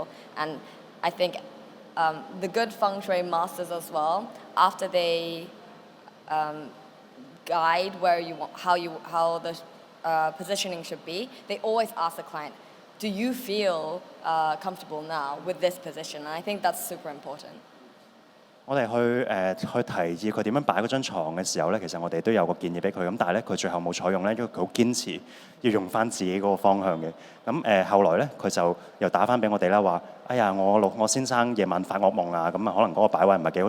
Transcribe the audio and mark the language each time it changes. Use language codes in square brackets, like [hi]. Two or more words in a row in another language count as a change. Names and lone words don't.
[en] And I think the good feng shui masters as well, after they guide where you want, how the positioning should be, they always ask the client, do you feel comfortable now with this position? And I think that's super important. [yue] 我哋去提議佢點樣擺嗰張床嘅時候咧，其實我哋都有個建議俾佢，咁但係咧佢最後冇採用咧，因為佢好堅持要用翻自己嗰個方向嘅。咁後來咧佢就又打翻俾我哋啦，話：哎呀，我先生夜晚發惡夢啊，咁啊可能嗰個擺位唔係幾好。